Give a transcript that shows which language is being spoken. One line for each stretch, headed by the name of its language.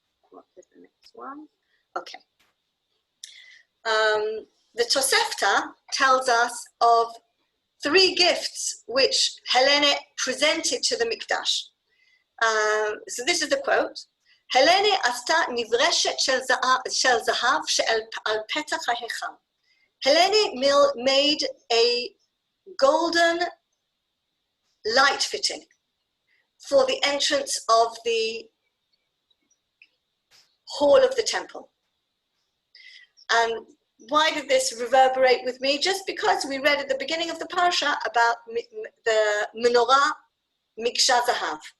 English: What is the next one? Okay. The Tosefta tells us of 3 gifts which Helene presented to the Mikdash. So this is the quote.
Hebrew: Helene עשתה נברשת של זהב שעל פתח ההיכל.
English: Helene made a golden light fitting for the entrance of the hall of the temple. And why did this reverberate with me? Just because we read at the beginning of the parasha about the menorah Miksha Zahav.